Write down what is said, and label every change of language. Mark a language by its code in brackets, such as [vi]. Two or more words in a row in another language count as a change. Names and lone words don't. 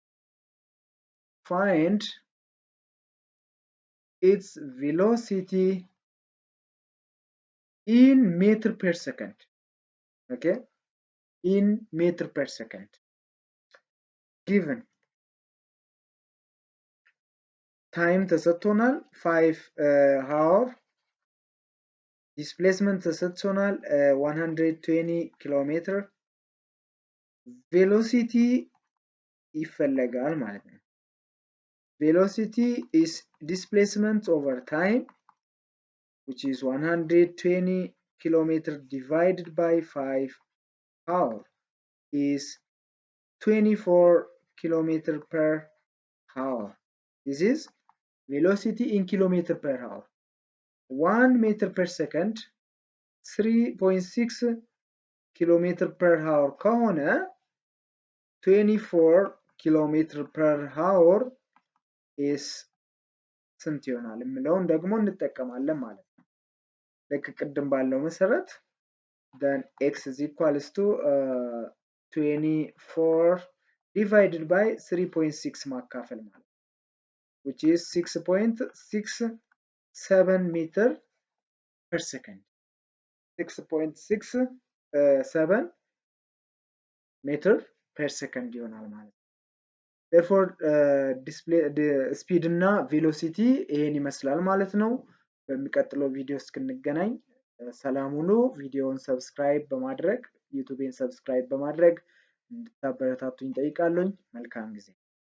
[en] Find its velocity in meter per second. Okay, in meter per second. Given time ተሰጥቶናል 5 hour displacement ተሰጥቶናል 120 kilometer velocity [am] ይፈለጋል ማለት ነው። [en] velocity is displacement over time which is 120 kilometer divided by 5 hour is 24 kilometer per hour. This is velocity in kilometer per hour. 1 meter per second 3.6 kilometer per hour ከሆነ 24 kilometer per hour is [am] ስንት ይሆናል የሚለውን ደግሞ እንጠቀማለን ማለት ነው። ልክ ቅድም ባለው መሰረት [en] then x is equals to 24 divided by 3.6 [am] ማካፈል ማለት [en] which is 6.67 meter per second [am] 6.67 [en] meter per second [am] ይሆናል ማለት ነው። [en] therefore speed [am] እና velocity ይሄን ይመስላል ማለት ነው። በሚቀጥለው ቪዲዮ እስክንገናኝ ሰላም ሁኑ። ቪዲዮውን ሰብስክራይብ በማድረግ ዩቲዩብን ሰብስክራይብ በማድረግ እንድታበረታቱኝ ጠይቃለሁ። መልካም ጊዜ